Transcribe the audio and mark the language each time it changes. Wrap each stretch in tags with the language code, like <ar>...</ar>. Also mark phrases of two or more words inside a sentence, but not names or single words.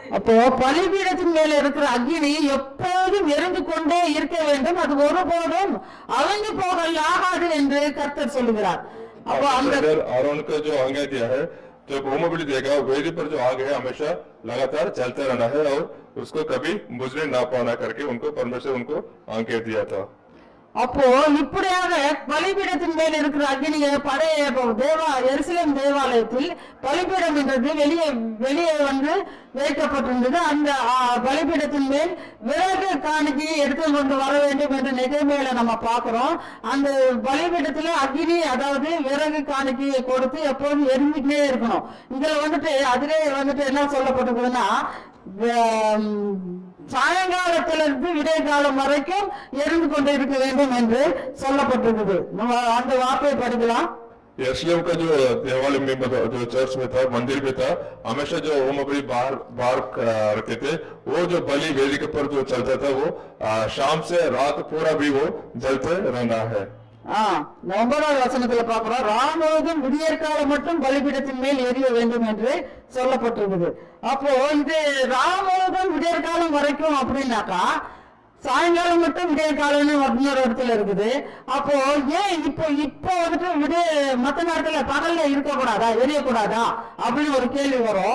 <ta>அப்போ பலிபீடத்தின் மேல இருக்கிற அக்கினி எப்போதும் எரிந்து கொண்டே இருக்க வேண்டும், அது ஒருபோதும் அவிந்து போகலாகாது என்று கர்த்தர் சொல்லுகிறார். அப்போ அந்த</ta> <hi>आरोन का जो आज्ञा दिया है, जब होमबलि देगा वेदी पर जो आग है हमेशा लगातार चलते रहना है और उसको कभी बुझने ना पाना करके उनको परमेश्वर उनको आज्ञा दिया था।</hi> <ta>அப்போ இப்படியாக பலிபீடத்தின் மேல் இருக்கிற அக்னியை பழைய எருசலேம் தேவாலயத்தில் பலிபீடம் என்றது வெளியே வைக்கப்பட்டிருந்தது. அந்த பலிபீடத்தின் மேல் விறகு காணிக்கை எடுத்து கொண்டு வர வேண்டும் என்று நெகேமியால நம்ம பார்க்கிறோம். அந்த பலிபீடத்துல அக்னி, அதாவது விறகு காணிக்கையை கொடுத்து எப்போதும் எரிஞ்சுக்கிட்டே இருக்கணும். இதுல அதிலே என்ன சொல்லப்பட்டிருக்குதுன்னா, சாயங்காலத்திலிருந்து விடை காலம் வரைக்கும் எரிந்து கொண்டு இருக்க வேண்டும் என்று சொல்லப்பட்டிருக்குது. நம்ம அந்த வார்த்தையை படிக்கலாம்.</ta> <hi>यरूशलेम का जो देवालय में मतलब जो चर्च में था, मंदिर में था, हमेशा जो होम बलि बाहर बाहर रखते थे। वो जो बलि वेदी के पर जो चलता था वो शाम से रात पूरा भी वो जलते रहना है।</hi> <ta>இந்த 9வது வசனத்துல பாக்குறோம், ராமுழுதும் விடியற்காலம் மட்டும் பலிபீடத்தின் மேல் எரிய வேண்டும் என்று சொல்லப்பட்டிருக்குது. அப்போ இது ராமுழுதும் விடியற்காலம் வரைக்கும் அப்படின்னாக்கா சாயங்காலம் மட்டும் விடியற்காலம்னு இன்னொரு இடத்துல இருக்குது. அப்போ ஏன் இப்போ வந்துட்டு மற்ற நாட்கள்ல பகல்ல இருக்கக்கூடாதா, எரியக்கூடாதா அப்படின்னு ஒரு கேள்வி வரும்.</ta>